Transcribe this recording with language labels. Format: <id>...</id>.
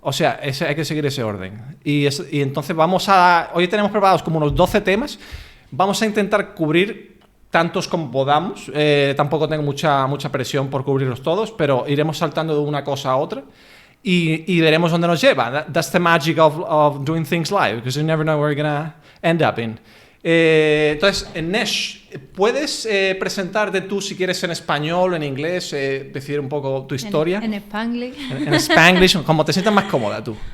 <es>O sea, hay que seguir ese orden. Y entonces hoy tenemos preparados como unos 12 temas. Vamos a intentar cubrir tantos como podamos. Tampoco tengo mucha presión por cubrirlos todos, pero iremos saltando de una cosa a otra y veremos dónde nos lleva.</es> <en>That's the magic of doing things live, because you never know where you're going to end up in.</en> <es>Entonces, Nesh, ¿puedes presentarte tú, si quieres, en español o en inglés, decir un poco tu historia? En Spanglish. En Spanglish, como te sientas más cómoda tú.</es>